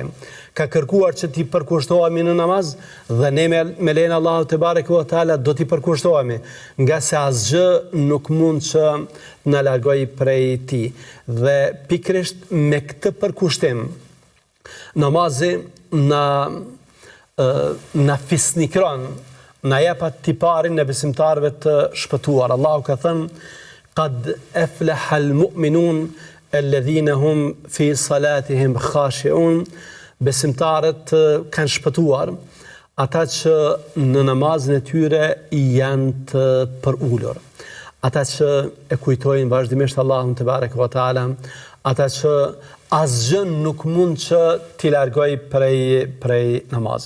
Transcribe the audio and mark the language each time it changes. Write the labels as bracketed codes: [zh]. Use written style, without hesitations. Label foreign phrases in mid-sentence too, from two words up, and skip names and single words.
[sq] Ka kërkuar që t'i përkushtohemi në namaz dhe ne me lejen e Allahut [ar] تبارك وتعالى [sq] do t'i përkushtohemi, nga se asgjë nuk mund që na largoj prej tij. Dhe pikërisht me këtë përkushtim, namazi na fisnikron, na jep atë tiparin në besimtarëve të shpëtuar. Allahu ka thënë: [ar] "قد أفلح المؤمنون الذين هم في صلاتهم خاشعون." [sq] Besimtarët kanë shpëtuar, ata që në namazin e tyre janë të përulur, ata që e kujtojnë vazhdimisht Allahun [ar] تبارك وتعالى, [sq] ata që asgjë nuk mund që t'i largoj prej namazit.